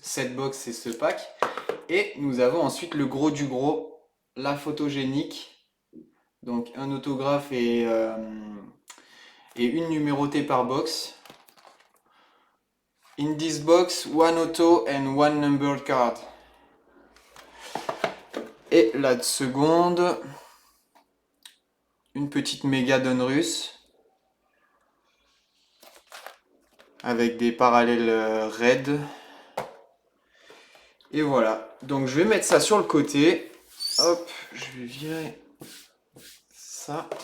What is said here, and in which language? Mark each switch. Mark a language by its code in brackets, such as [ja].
[fr] Cette box et ce pack. Et nous avons ensuite le gros du gros, la photogénique. Donc, un autographe et une numérotée par box. [en] In this box, one auto and one numbered card. [fr] Et la seconde, une petite méga Donruss avec des parallèles red. Et voilà. Donc je vais mettre ça sur le côté. Hop, je vais virer ça.